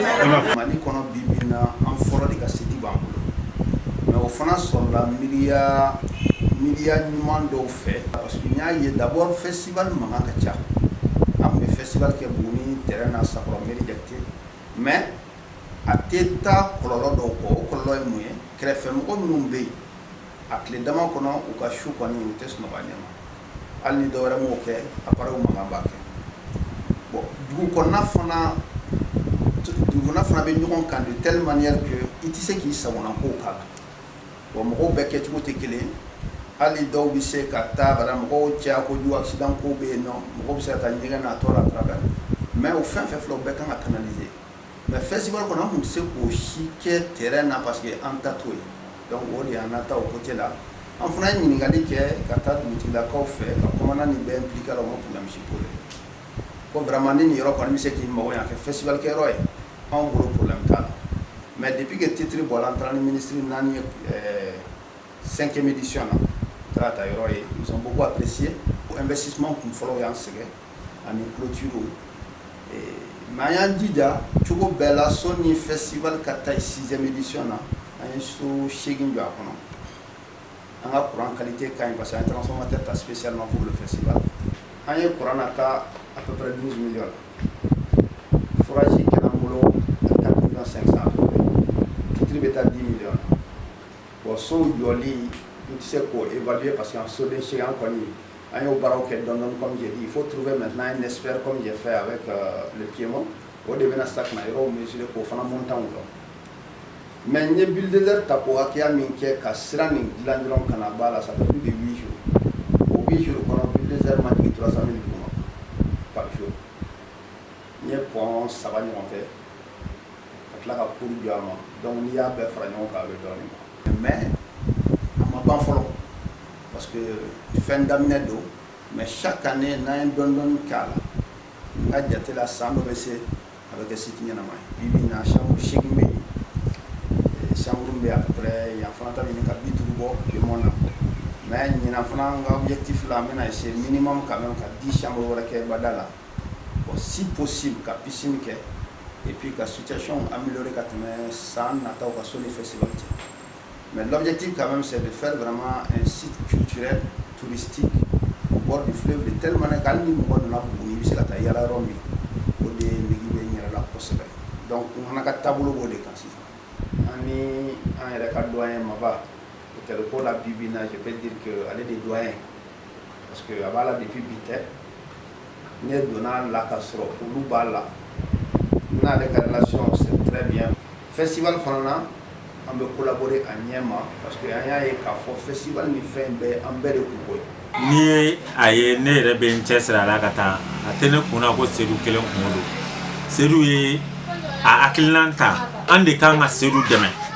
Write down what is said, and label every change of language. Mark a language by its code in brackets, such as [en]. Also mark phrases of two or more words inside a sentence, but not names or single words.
[bm] Mali kɔnɔ bi bi in na an fɔlɔ de ka seti b'an bolo mais o fana sɔrɔla miliya ɲuman dɔw fɛ parce que n y'a ye d'abord festival mankan ka ca an tun bɛ festival kɛ Buguni terrain na Sakɔrɔ mairie Jakite mais a tɛ taa kɔlɔlɔ dɔw kɔ o kɔlɔlɔ ye mun ye kɛrɛfɛmɔgɔ minnu bɛ yen a tile dama kɔnɔ u ka su kɔni u tɛ sunɔgɔ a ɲɛma hali ni dɔwɛrɛ m'o kɛ appareil mankan b'a kɛ bon dugu kɔnɔna fana bɛ ɲɔgɔn kan [fr] de telle manière que [bm] i tɛ se k'i sagona kow k'a la bon mɔgɔw bɛɛ kɛcogo tɛ kelen ye hali dɔw bɛ se ka taa bara mɔgɔw caya kojugu accident kow bɛ yen nɔ mɔgɔw bɛ se ka taa ɲɛgɛn na a tɔ la [fr] à travers [bm] mais o fɛn fɛn filɛ o bɛɛ kan ka canaliser mais festival kɔnɔ an tun tɛ se k'o si kɛ terrain na parce que an ta t'o ye donc o de y'an nata o côté la an fana ye ɲininkali kɛ ka taa dugutigilakaw fɛ ka commandant nin bɛɛ impliqué la o ma problème si pour ko vraiment ni nin yɔrɔ kɔni bɛ se k'i mago ɲɛ a kɛ festival kɛ yɔrɔ ye anw bolo problème t'a la [fr] mais depuis que [bm] titre bɔra an taara ni ministre naani ye 5e édition na taara ta yɔrɔ ye [fr] ils ont beaucoup apprécié [bm] ko investissement kun fɔlɔ y'an sɛgɛn ani clôture mais an y'an jija cogo bɛɛ la sɔnni festival ka taa 6e édition na an ye so 8 jɔ a kɔnɔ an ka courant qualité ka ɲi parce que an ye transformateur ta [fr] spécialement pour le festival [bm] an ye courant nata [fr] à peu près [bm] 12 millions forage kɛra n bolo 4 millions 500 titre bɛ taa 10 millions bon sow jɔli n tɛ se k'o évaluer parce que en soden seegin an kɔni an y'o baaraw kɛ dɔɔni dɔɔni [fr] comme j'ai dit il faut trouver maintenant un expert comme j'ai fait avec le Piémont [bm] o de bɛna sa kana yɔrɔw mesurer k'o fana montant dɔn mais n ye bulldozer ta k'o hakɛya min kɛ ka sira nin dilan dɔrɔn ka na b'a la [fr] ça fait plus de [bm] 8 jours o 8 jours kɔnɔ bulldozer ma jigin 300 000 duguma [fr] par jour [bm] n ye pont 3 ɲɔgɔn kɛ ka tila ka cour jɔ a ma donc n'i y'a bɛɛ fara ɲɔgɔn kan a bɛ dɔɔni mais a ma ban fɔlɔ parce que fɛn daminɛ don mais chaque année n'an ye dɔɔni dɔɔni k'a la n ka jate la san dɔ bɛ se a bɛ kɛ site ɲɛnama ye bi bi in na chambre 8 bɛ yen chambre bɛ [fr] à peu près [bm] yan fana ta ɲini ka 50 bɔ Piémont na mais ɲinan fana n ka objectif la n bɛna essayer minimum [fr] quand même [bm] ka 10 chambres wɛrɛ kɛ Bada la bon [fr] si possible [bm] ka piscine kɛ [fr] et puis [bm] ka situation améliorer ka tɛmɛ san nataw ka sɔnni festival cɛ mais [fr] l'objectif quand même c'est de faire vraiment un site culturel touristique au bord du fleuve de telle manière [bm] qu'hali ni mɔgɔ nana Buguni i bɛ se ka taa yala yɔrɔ min o de nege bɛ n yɛrɛ la kosɛbɛ donc n fana ka taabolo b'o de kan sisan an ni an yɛrɛ ka doyen Maba hôtel ko la bi bi in na [fr] je peux dire que [bm] ale de doyen parce que a b'a la depuis bi tɛ ne donna la ka sɔrɔ olu b'a la n'ale ka relation [fr] c'est très bien [bm] festival fana na an bɛ collaborer a ɲɛ ma parce que an y'a ye k'a fɔ festival ni fɛn bɛɛ an bɛɛ de kun ko ye ni ye a ye ne yɛrɛ bɛ n cɛsiri a la ka taa a tɛ ne kunna ko Seydou kelen kungo don Seydou ye a hakilina ta an de kan ka Seydou dɛmɛ